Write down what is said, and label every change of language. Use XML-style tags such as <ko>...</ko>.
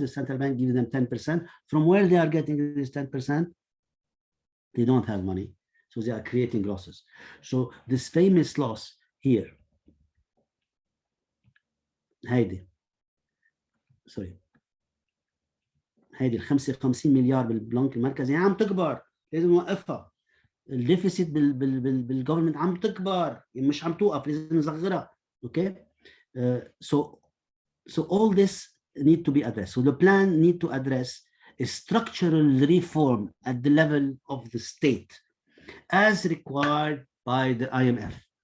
<en>The central bank gives them 10%. From where they are getting this 10%? They don't have money. So they are creating losses. So this famous loss here, Heidi, sorry,</en> <ar>هذه ال 55 مليار بالبنك المركزي عم تكبر، لازم نوقفها. الديفيسيت بالجفرمنت عم تكبر، مش عم توقف، لازم نصغرها. اوكي.</ar> <en>So all this need to be addressed. So the plan need to address a structural reform at the level of the state as required by the IMF.</en>